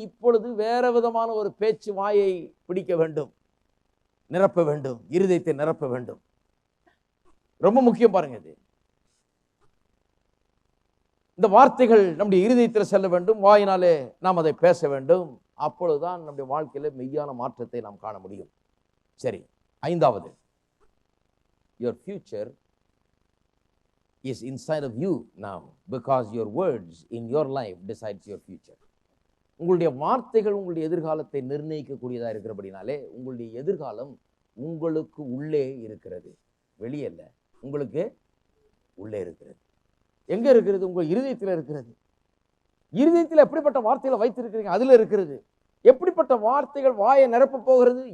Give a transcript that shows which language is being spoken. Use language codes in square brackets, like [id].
[ta] இப்பொழுது வேற விதமான ஒரு பேச்சு வாயை பிடிக்க வேண்டும், நிரப்ப வேண்டும், இருதயத்தை நிரப்ப வேண்டும். ரொம்ப முக்கியம் பாருங்க. இது இந்த வார்த்தைகள் நம்முடைய இருதயத்தில் செல்ல வேண்டும், வாயினாலே நாம் அதை பேச வேண்டும். அப்பொழுதுதான் நம்முடைய வாழ்க்கையில மெய்யான மாற்றத்தை நாம் காண முடியும். சரி, ஐந்தாவது, [en] your future is inside of you now because your words in your life decides your future. [ta] உங்களுடைய வார்த்தைகள் உங்களுடைய எதிர்காலத்தை நிர்ணயிக்கக்கூடியதா இருக்கிறபடினாலே உங்களுடைய எதிர்காலம் உங்களுக்கு உள்ளே இருக்கிறது, வெளியே இல்லை, உங்களுக்கு உள்ளே இருக்கிறது. எங்க இருக்கிறது? உங்க இருதயத்தில் இருக்கிறது. இருதயத்தில் எப்படிப்பட்ட வார்த்தைகளை வைத்திருக்கிறீங்க, அதுல இருக்கிறது. எப்படிப்பட்ட வார்த்தைகள் வாயை நிரப்ப போகிறது?